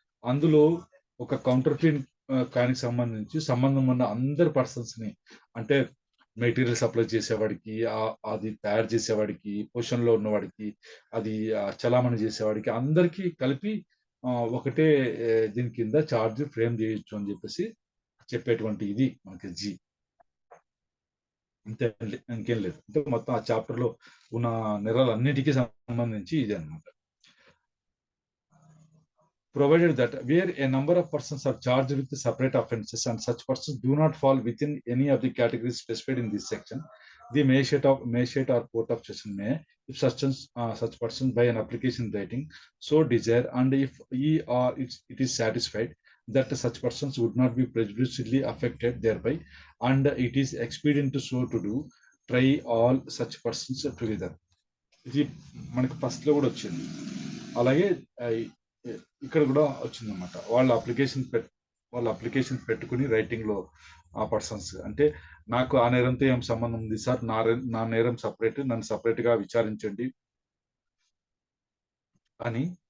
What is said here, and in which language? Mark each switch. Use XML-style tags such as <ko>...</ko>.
<te>అందులో ఒక counterfeit coin సంబంధించి సంబంధం ఉన్న అందరి పర్సన్స్ ని, అంటే మెటీరియల్ సప్లై చేసేవాడికి, అది తయారు చేసేవాడికి, పొజిషన్ లో ఉన్నవాడికి, అది చలామణి చేసేవాడికి, అందరికీ కలిపి ఒకటే దీని కింద చార్జ్ ఫ్రేమ్ చేయొచ్చు అని చెప్పేసి చెప్పేటువంటి ఇది మనకి జీ. అంతే, ఇంకేం లేదు. అంటే మొత్తం ఆ చాప్టర్ లో ఉన్న నేరాలన్నిటికీ సంబంధించి ఇది అన్నమాట.</te> <en>Provided that where a number of persons are charged with separate offences and such persons do not fall within any of the categories specified in this section, the magistrate or court of session may, if such persons by an application writing so desire, and if he or it is satisfied that such persons would not be prejudicially affected thereby, and it is expedient to so to do, try all such persons together.</en> <te>ఇది మనకు first లో కూడా వచ్చింది, అలాగే ఇక్కడ కూడా వచ్చిందన్నమాట. వాళ్ళ అప్లికేషన్ పెట్టుకుని రైటింగ్ లో ఆ పర్సన్స్, అంటే నాకు ఆ నేరంతో ఏం సంబంధం ఉంది సార్, నా నేరం సపరేట్, నన్ను సపరేట్ గా విచారించండి అని</te>